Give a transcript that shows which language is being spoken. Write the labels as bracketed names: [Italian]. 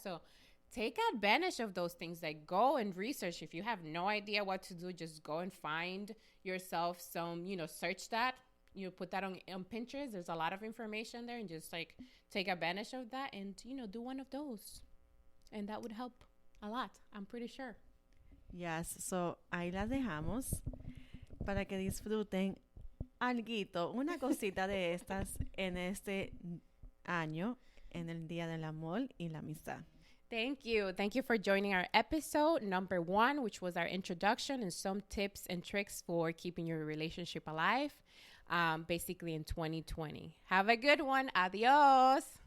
[English] So take advantage of those things. Like go and research. If you have no idea what to do, just go and find yourself some, search that. You put that on Pinterest. There's a lot of information there, and just like take advantage of that and, do one of those. And that would help a lot, I'm pretty sure. Yes, so [Spanish] ahí las dejamos para que disfruten alguito, una cosita de estas en este año, en el Día del Amor y la Amistad. [English] Thank you. Thank you for joining our episode number 1, which was our introduction and some tips and tricks for keeping your relationship alive, basically in 2020. Have a good one. Adios.